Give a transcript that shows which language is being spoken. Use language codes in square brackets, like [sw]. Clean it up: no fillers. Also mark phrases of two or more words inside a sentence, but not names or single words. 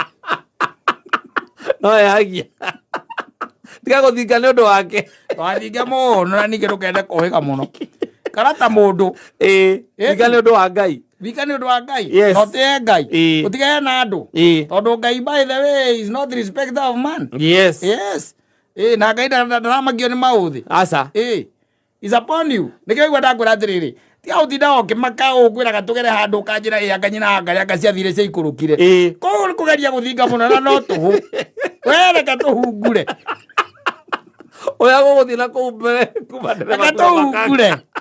[ki] no ehagia. Tiga gũthinga nĩ ũndũ wake. Wathinga mũno na ningĩ ndũkende kũhĩga mũno kana ta mũndũ. Thinga nĩ ũndũ wa Ngai. Thika nĩ ũndũ wa Ngai, no tĩe Ngai, ũtigane na andũ, tondũ Ngai [en] by the way is not respecter of man. [ki] Na Ngai ndaramagio nĩ maũthĩ. Aca [en] is upon you. [ki] Nĩkĩo igua ndakwĩra atĩrĩrĩ, tiga ũtinda ũkĩmaka ũkwĩraga tũgere handũ ũkanjĩra anga nyina anga rĩanga ciathire cia ikũrũkire. Koguo nĩ kũgeria gũthinga mũno na no tũhũ. We reka tũhungure. Ũrĩa gũgũthiĩ na kũu mbere kuma ndereba reka tũhungure.